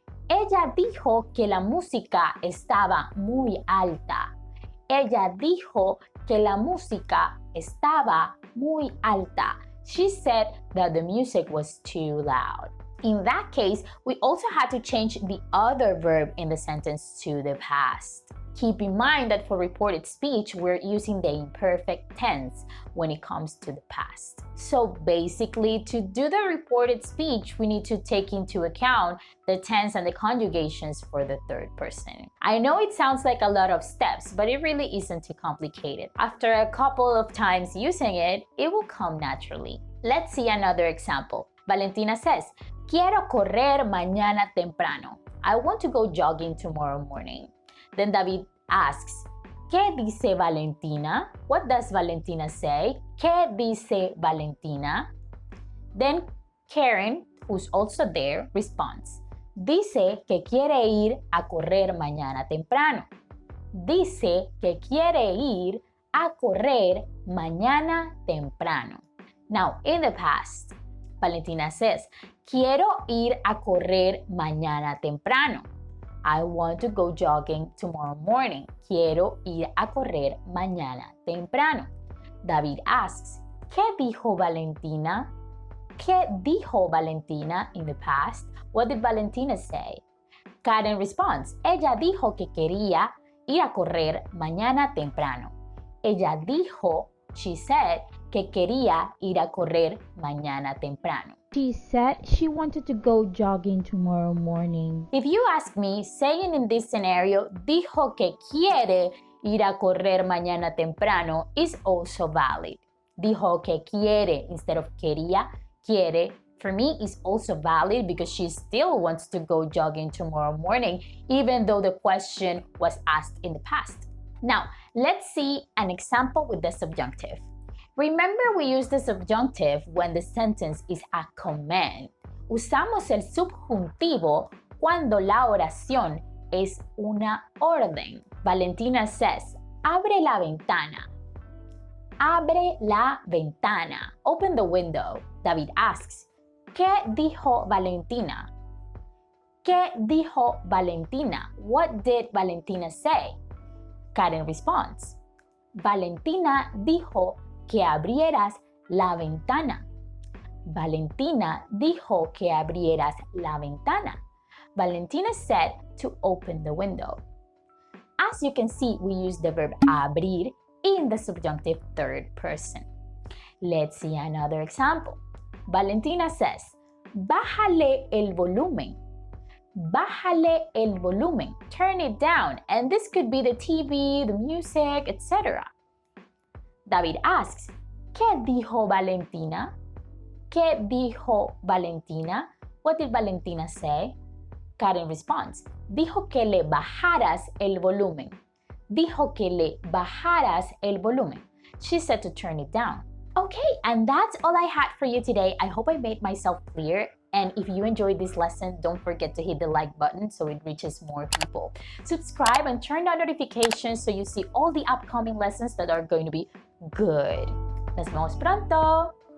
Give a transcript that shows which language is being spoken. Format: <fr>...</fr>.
<es>Ella dijo que la música estaba muy alta. Ella dijo que la música estaba muy alta.</es> <en>She said that the music was too loud. In that case, we also had to change the other verb in the sentence to the past. Keep in mind that for reported speech, we're using the imperfect tense when it comes to the past. So basically, to do the reported speech, we need to take into account the tense and the conjugations for the third person. I know it sounds like a lot of steps, but it really isn't too complicated. After a couple of times using it, it will come naturally. Let's see another example.</en> <es>Valentina says, Quiero correr mañana temprano.</es> <en>I want to go jogging tomorrow morning. Then David asks,</en> <es>¿Qué dice Valentina?</es> <en>What does Valentina say?</en> <es>¿Qué dice Valentina?</es> <en>Then Karen, who's also there, responds,</en> <es>Dice que quiere ir a correr mañana temprano. Dice que quiere ir a correr mañana temprano.</es> <en>Now, in the past, Valentina says,</en> <es>Quiero ir a correr mañana temprano.</es> <en>I want to go jogging tomorrow morning.</en> <es>Quiero ir a correr mañana temprano.</es> <en>David asks,</en> <es>¿Qué dijo Valentina? ¿Qué dijo Valentina</es> <en>in the past? What did Valentina say? Karen responds,</en> <es>Ella dijo que quería ir a correr mañana temprano. Ella dijo,</es> <en>she said,</en> <es>que quería ir a correr mañana temprano.</es> <en>She said she wanted to go jogging tomorrow morning. If you ask me, saying in this scenario,</en> <es>dijo que quiere ir a correr mañana temprano</es> <en>is also valid.</en> <es>Dijo que quiere</es> <en>instead of quería, quiere, for me is also valid because she still wants to go jogging tomorrow morning, even though the question was asked in the past. Now, let's see an example with the subjunctive. Remember, we use the subjunctive when the sentence is a command.</en> <es>Usamos el subjuntivo cuando la oración es una orden. Valentina says, abre la ventana. Abre la ventana.</es> <en>Open the window. David asks,</en> <es>¿Qué dijo Valentina? ¿Qué dijo Valentina?</es> <en>What did Valentina say? Karen responds,</en> <es>Valentina dijo que abrieras la ventana. Valentina dijo que abrieras la ventana.</es> <en>Valentina said to open the window. As you can see, we use the verb abrir in the subjunctive third person. Let's see another example. Valentina says,</en> <es>Bájale el volumen. Bájale el volumen.</es> <en>Turn it down. And this could be the TV, the music, etc. David asks,</en> <es>¿Qué dijo Valentina? ¿Qué dijo Valentina?</es> <en>What did Valentina say? Karen responds,</en> <es>dijo que le bajaras el volumen. Dijo que le bajaras el volumen.</es> <en>She said to turn it down. Okay, and that's all I had for you today. I hope I made myself clear. And if you enjoyed this lesson, don't forget to hit the like button so it reaches more people. Subscribe and turn on notifications so you see all the upcoming lessons that are going to be good.</en> <es>Nos vemos pronto!</es>